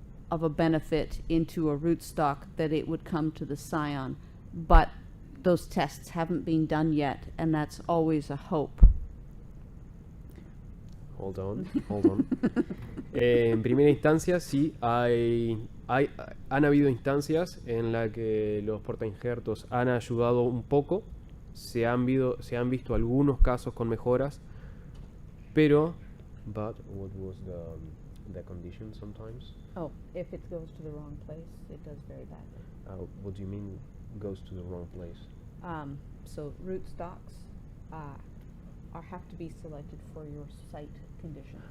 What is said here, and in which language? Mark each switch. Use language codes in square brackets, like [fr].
[en] of a benefit into a rootstock that it would come to the scion. But those tests haven't been done yet, and that's always a hope. Hold on. [es] En primera instancia, sí, han habido instancias en las que los portainjertos han ayudado un poco, se han visto algunos casos con mejoras, pero... [en] But what was the condition sometimes? Oh, if it goes to the wrong place, it does very badly. What do you mean goes to the wrong place? So rootstocks have to be selected for your site conditions.